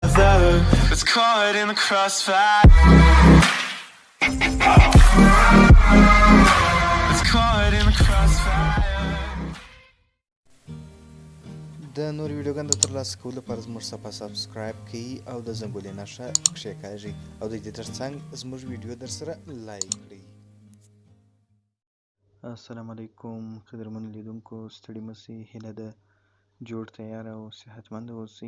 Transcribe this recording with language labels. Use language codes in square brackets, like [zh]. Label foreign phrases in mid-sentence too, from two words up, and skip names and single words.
[en] together. It's caught in the crossfire. It's caught in the crossfire. [ps] د نور ویډیوګانو د ترلاسه کولو لپاره زموږ صفحه سبسکرایب کړئ او د زنګولې نښه کښېکاږئ او د دې ترڅنګ زموږ ویډیو درسره لایک کړئ. [ar] السلام علیکم [ps] قدرمنو لیدونکو، ستړي مه شئ، هیله ده جوړ تیار او صحتمند اوسئ.